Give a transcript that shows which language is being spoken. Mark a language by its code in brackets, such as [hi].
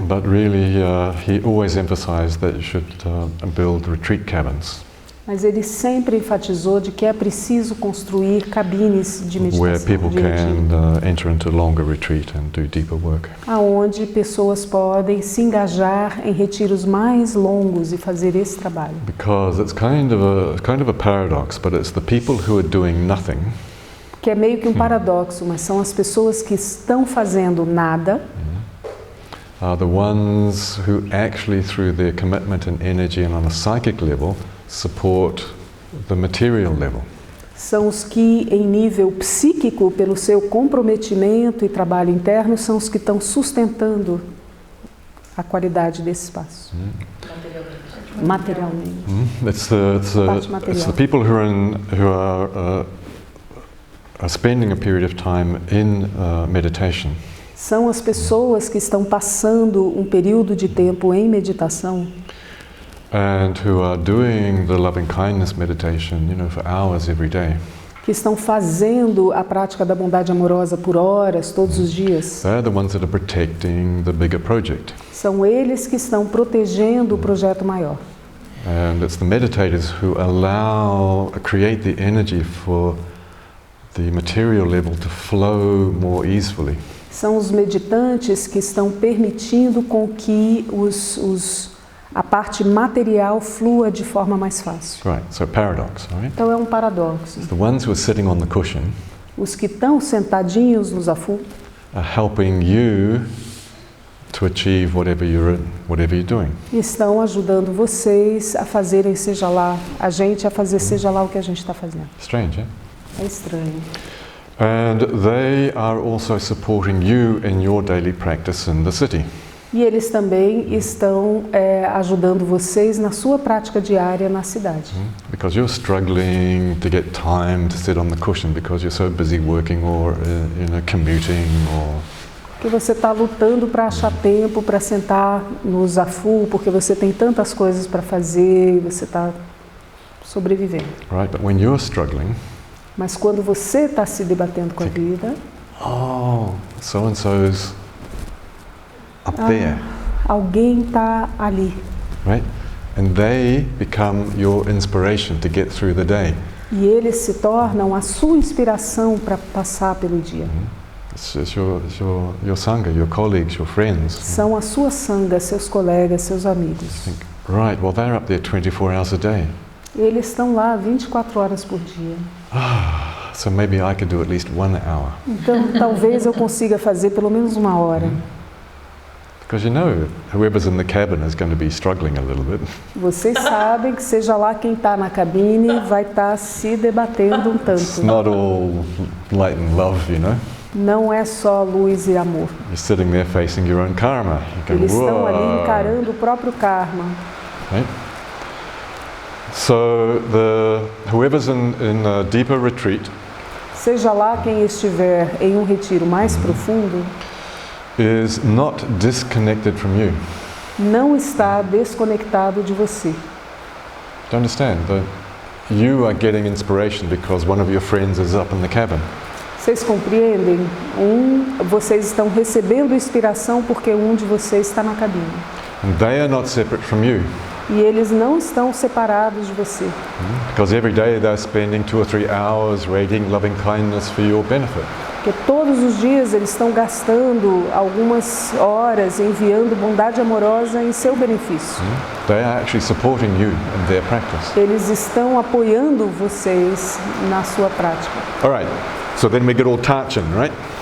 [en] But really, he always emphasized that you should build retreat cabins [pt] Mas ele sempre enfatizou de que é preciso construir cabines de meditação, [en] where people [pt] de retiro, [en] can enter into longer retreat and do deeper work. [pt] aonde pessoas podem se engajar em retiros mais longos e fazer esse trabalho. [en] Because it's kind of a paradox, but it's the people who are doing nothing [pt] Que é meio que um paradoxo, mas são as pessoas que estão fazendo nada [en] are the ones who actually, through their commitment and energy and on a psychic level, support the material level. [pt] são os que, em nível psíquico, pelo seu comprometimento e trabalho interno, são os que estão sustentando a qualidade desse espaço. Materialmente. [en] It's the people who are spending a period of time in meditation. [pt] São as pessoas que estão passando um período de tempo em meditação [en] And who are doing the loving kindness meditation, you know, for hours every day. [pt] que estão fazendo a prática da bondade amorosa por horas, todos os dias. [en] They're the ones that are protecting the bigger project. [pt] São eles que estão protegendo o projeto maior. [en] And it's the meditators who create the energy for the material level to flow more easily. [pt] São os meditantes que estão permitindo com que a parte material flua de forma mais fácil. [en] Right, so paradox, right? [pt] Então é um paradoxo. [en] The ones who are sitting on the cushion [pt] Os que estão sentadinhos no zafu [en] are helping you to achieve whatever you're doing. [pt] estão ajudando vocês a fazerem, seja lá, a gente a fazer seja lá o que a gente está fazendo. [en] Strange, eh? [pt] É estranho. [en] And they are also supporting you in your daily practice in the city. [pt] E eles também estão ajudando vocês na sua prática diária na cidade. [en] Because you're struggling to get time to sit on the cushion because you're so busy working or commuting or... [pt] Porque você está lutando para achar tempo para sentar no zafu, porque você tem tantas coisas para fazer e você está sobrevivendo. [en] Right, but when you're struggling... [pt] Mas quando você está se debatendo com a vida... [en] so-and-so's up there. [pt] Alguém está ali. [en] Right? And they become your inspiration to get through the day. [pt] E eles se tornam a sua inspiração para passar pelo dia. [en] It's your sangha, your colleagues, your friends. [pt] São a sua sangha, seus colegas, seus amigos. [en] Right, well they're up there 24 hours a day. [pt] Eles estão lá 24 horas por dia. [en] So maybe I could do at least 1 hour. [pt] Então, talvez eu consiga fazer pelo menos 1 hora. [en] Because you know, whoever's in the cabin is going to be struggling a little bit. [pt] Vocês sabem que seja lá quem está na cabine vai estar se debatendo um [en] It's [pt] tanto. [en] not all light and love, you know. [pt] Não é só luz e amor. [en] You're sitting there facing your own karma. You go, [pt] Eles estão ali [en] "Whoa." [pt] encarando o próprio karma. [en] Right? So whoever's in a deeper retreat [pt] Seja lá quem estiver em um retiro mais profundo, [en] is not disconnected from you. [pt] não está desconectado de você. [en] Do you understand? You are getting inspiration because one of your friends is up in the cabin. [pt] Vocês compreendem? Vocês estão recebendo inspiração porque um de vocês está na cabine. [en] And they are not separate from you. [pt] E eles não estão separados de você. [en] Because every day they're spending 2 or 3 hours radiating loving kindness for your benefit. [pt] Porque todos os dias eles estão gastando algumas horas enviando bondade amorosa em seu benefício. [en] They are actually supporting you in their practice. [pt] Eles estão apoiando vocês na sua prática. [en] All right, so then we get all touching, right?